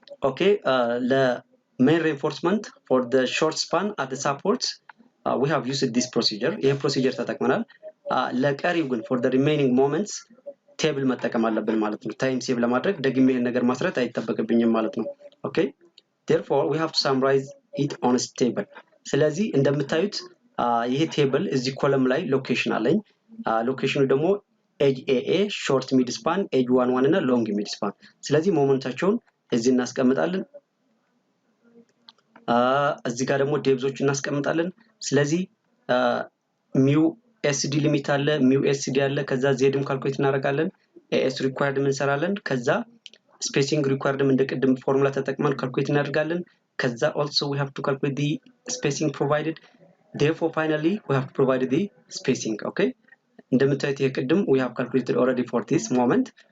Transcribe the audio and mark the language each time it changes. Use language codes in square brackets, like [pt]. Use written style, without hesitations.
[en] okay, the main reinforcement for the short span at the supports we have used this procedure. [am] ይሄ procedure ተጠቅመናል። ለቀሪው ግን [en] for the remaining moments [am] ቴብል መጠቀም አለብን ማለት ነው። ታይም ሴቭ ለማድረግ ደግሜ ይሄን ነገር ማስረት አይተበቅብኝም ማለት ነው። ኦኬ [en] therefore we have to summarize it on a table. [am] ስለዚህ እንደምታዩት ይሄ ቴብል እዚህ ኮለም ላይ ሎኬሽን አለኝ። ሎኬሽኑ ደግሞ ኤጅ ኤኤ ሾርት ሚድ ስፓን ኤጅ 11 እና ሎንግ ሚድ ስፓን። ስለዚህ ሞመንታቸውን እዚህ እናስቀምጣለን። እዚህ ጋር ደግሞ ዴፕዞች እናስቀምጣለን። ስለዚህ ሚው ኤስዲ ሊሚት አለ፣ ሚው ኤስዲ አለ፣ ከዛ ዜድም ካልኩሌት እናደርጋለን፣ ኤስ ሪኳየርድ እንሰራለን፣ ከዛ spacing required እንደቀደም ፎርሙላ ተጠቅመን ካልኩሌት እናደርጋለን። ከዛ [en] also we have to calculate the spacing provided, therefore finally we have provided the spacing. Okay, [am] እንደምታዩት ይሄ ቅድም [en] we have calculated already for this moment.